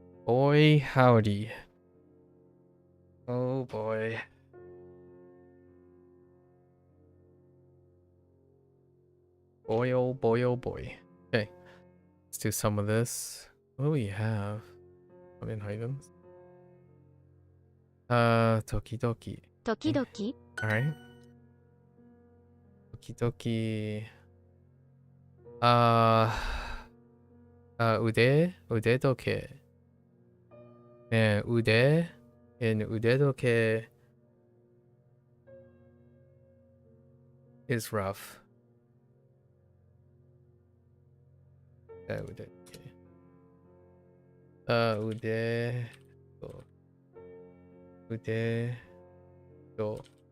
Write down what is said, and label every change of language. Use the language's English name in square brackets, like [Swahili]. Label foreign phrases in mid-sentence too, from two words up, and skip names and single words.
[English] Boy howdy. Oh boy. Boy oh boy oh boy. Okay. Let's do some of this. What do we have? In items. Tokidoki. 時々 Alright. Tokidoki. [Japanese] Ude doke. [English] Ude in [Japanese] ude doke [English] is rough. Ude. [Japanese] Ude do.